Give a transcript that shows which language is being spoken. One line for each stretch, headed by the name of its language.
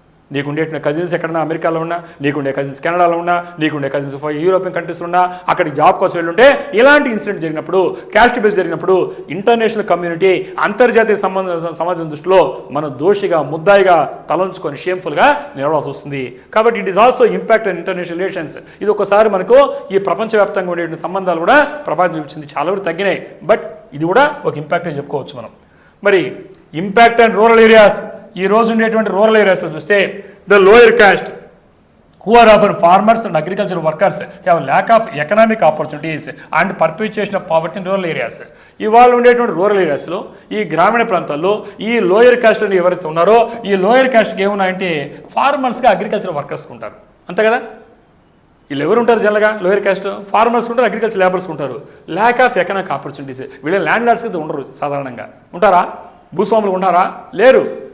Telugu: నీకుండే cousins ఎక్కడన్నా అమెరికాలో ఉన్నా, నీకుండే కజిన్స్ కెనడాలో ఉన్నా, నీకుండే కజిన్స్ యూరోపియన్ కంట్రీస్లో ఉన్నా, అక్కడికి జాబ్ కోసం వెళ్ళుంటే ఇలాంటి ఇన్సిడెంట్ జరిగినప్పుడు, క్యాస్ట్ బేస్ జరిగినప్పుడు ఇంటర్నేషనల్ కమ్యూనిటీ, అంతర్జాతీయ సమాజం దృష్టిలో మనం దోషిగా, ముద్దాయిగా తలంచుకొని షేమ్ఫుల్గా నిలవాల్సి వస్తుంది. కాబట్టి
English: It is also impact on international relations.
Telugu: ఇది ఒకసారి మనకు ఈ ప్రపంచవ్యాప్తంగా ఉండేటువంటి సంబంధాలు కూడా ప్రభావితం చూపించింది. చాలా వరకు తగ్గినాయి, బట్ ఇది కూడా ఒక ఇంపాక్టే చెప్పుకోవచ్చు మనం. మరి ఇంపాక్ట్ అండ్ రూరల్ ఏరియాస్, ఈ రోజు ఉండేటువంటి రూరల్ ఏరియాస్లో చూస్తే
English: The lower caste who are often farmers and agricultural workers have lack of economic opportunities and perpetuation of poverty in rural areas.
Telugu: ఇవాళ ఉండేటువంటి రూరల్ ఏరియాస్లో, ఈ గ్రామీణ ప్రాంతాల్లో ఈ లోయర్ కాస్ట్ అని ఎవరైతే ఉన్నారో, ఈ లోయర్ కాస్ట్కి ఏమున్నాయంటే ఫార్మర్స్గా అగ్రికల్చర్ వర్కర్స్ ఉంటారు, అంతే కదా. వీళ్ళు ఎవరు ఉంటారు జనరల్గా లోయర్ కాస్ట్? ఫార్మర్స్ ఉంటారు, అగ్రికల్చర్ లేబర్స్ ఉంటారు.
English: Lack of economic opportunities.
Telugu: వీళ్ళ ల్యాండ్ లార్డ్స్ అయితే ఉండరు సాధారణంగా. ఉంటారా? భూస్వాములు ఉన్నారా? లేరు.